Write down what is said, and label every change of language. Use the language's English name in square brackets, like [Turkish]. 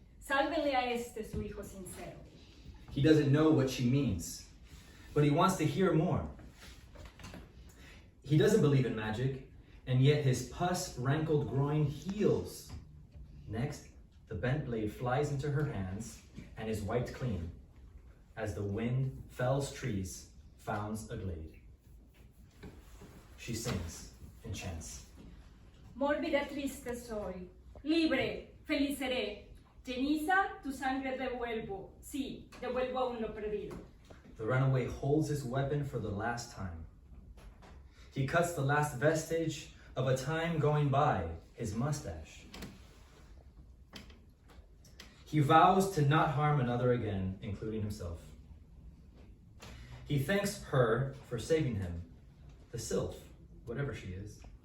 [Spanish] Sálvenle a este su hijo sincero. [English] He doesn't know what she means, but he wants to hear more. He doesn't believe in magic, and yet his pus-rankled groin heals. Next, the bent blade flies into her hands and is wiped clean, as the wind fells trees, founds a glade. She sings and chants. [Spanish] Mórbida triste soy, libre, feliz seré. Ceniza, tu sangre devuelvo. Sí, devuelvo aún lo perdido. [English] The runaway holds his weapon for the last time. He cuts the last vestige of a time going by, his mustache. He vows to not harm another again, including himself. He thanks her for saving him, the Sylph, whatever she is.